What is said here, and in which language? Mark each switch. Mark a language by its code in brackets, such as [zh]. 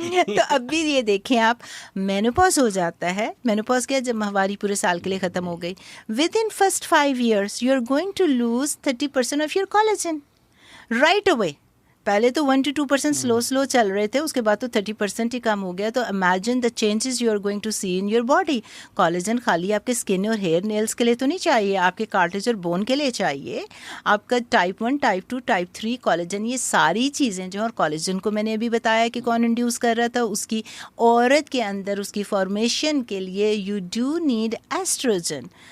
[ur] تو اب بھی یہ دیکھیں آپ, مینوپاز ہو جاتا ہے. مینوپاز کیا, جب ماہواری پورے سال کے لیے ختم ہو گئی, [en] Within first 5 years you are going to lose 30% of your collagen right away. [ur] پہلے تو 1 to 2% سلو چل رہے تھے, اس کے بعد تو 30% ہی کم ہو گیا. [en] تو imagine the changes you are going to see in your body. [ur] Collagen خالی آپ کے اسکن اور ہیئر نیلس کے لیے تو نہیں چاہیے, آپ کے کارٹلیج اور بون کے لیے چاہیے. آپ کا ٹائپ 1, ٹائپ 2, ٹائپ 3 کولیجن, یہ ساری چیزیں جو, اور کولیجن کو میں نے ابھی بتایا کہ کون انڈیوس کر رہا تھا, اس کی عورت کے اندر اس کی فارمیشن کے لیے [en] You do need estrogen.